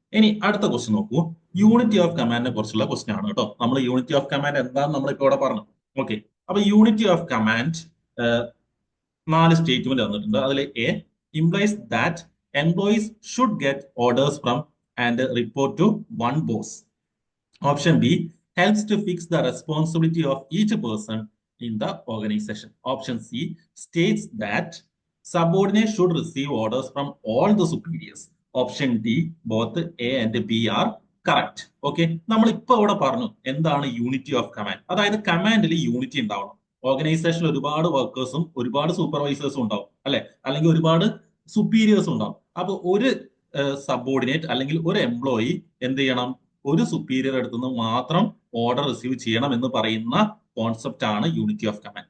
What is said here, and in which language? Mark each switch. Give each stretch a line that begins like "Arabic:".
Malayalam: ഇനി അടുത്ത ക്വസ്റ്റ്യൻ നോക്കൂ. യൂണിറ്റി ഓഫ് കമാൻഡിനെ കുറിച്ചുള്ള ക്വസ്റ്റ്യൻ ആണ് കേട്ടോ. നമ്മൾ യൂണിറ്റി ഓഫ് കമാൻഡ് എന്താണെന്ന് നമ്മളിപ്പോ ഇവിടെ പറഞ്ഞു. ഓക്കെ, അപ്പൊ യൂണിറ്റി ഓഫ് കമാൻഡ് 4 സ്റ്റേറ്റ്മെന്റ് തന്നിട്ടുണ്ട്.
English: അതിൽ A implies that employees should get orders from and report to one boss. Option B helps to fix the responsibility of each person in the organization. Option C states that subordinates should receive orders from all the superiors. Option D, both A and B are correct.
Malayalam: Okay, നമ്മൾ ഇപ്പൊ ഇവിടെ പറഞ്ഞു എന്താണ് unity of command. അതായത് കമാൻഡിൽ unity ഉണ്ടാവണം. ഓർഗനൈസേഷനിൽ ഒരുപാട് വർക്കേഴ്സും ഒരുപാട് സൂപ്പർവൈസേഴ്സും ഉണ്ടാവും അല്ലെ, അല്ലെങ്കിൽ ഒരുപാട് സുപ്പീരിയേഴ്സും ഉണ്ടാവും. അപ്പൊ ഒരു സബോർഡിനേറ്റ് അല്ലെങ്കിൽ ഒരു എംപ്ലോയി എന്ത് ചെയ്യണം, ഒരു സുപ്പീരിയർ അടുത്തുനിന്ന് മാത്രം ഓർഡർ റിസീവ് ചെയ്യണം എന്ന് പറയുന്ന കോൺസെപ്റ്റ് ആണ് യൂണിറ്റി ഓഫ് കമാൻഡ്.